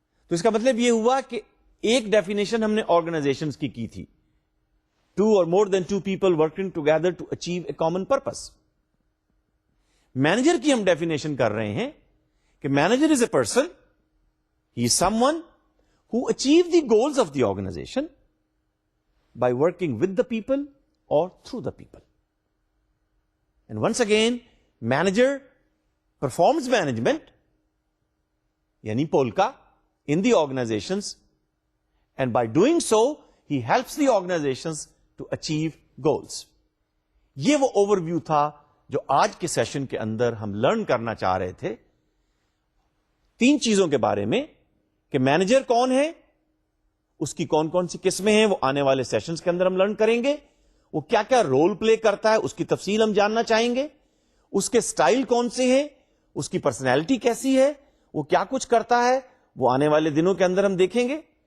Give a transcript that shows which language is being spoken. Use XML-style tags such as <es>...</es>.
<ur>تو اس کا مطلب یہ ہوا کہ ایک ڈیفینیشن ہم نے آرگنائزیشن کی تھی،</ur> <en>2 or more than 2 people working together to achieve a common purpose.</en> <ur>Manager کی ہم ڈیفینیشن کر رہے ہیں کہ</ur> <en>Manager is a person, he is someone who achieve the goals of the organization by working with the people or through the people. And once again, manager performs management, yani polka, in the organizations, and by doing so, he helps the organizations to achieve goals.</en> <ur>یہ وہ over view تھا جو آج کے session کے اندر ہم learn کرنا چاہ رہے تھے 3 چیزوں کے بارے میں، کہ مینیجر کون ہے، اس کی کون کون سی قسمیں ہیں، وہ آنے والے سیشنز کے اندر ہم لرن کریں گے. وہ کیا کیا رول پلے کرتا ہے اس کی تفصیل ہم جاننا چاہیں گے. اس کے سٹائل کون سے ہیں، اس کی پرسنالٹی کیسی ہے، وہ کیا کچھ کرتا ہے، وہ آنے والے دنوں کے اندر ہم دیکھیں گے.</ur>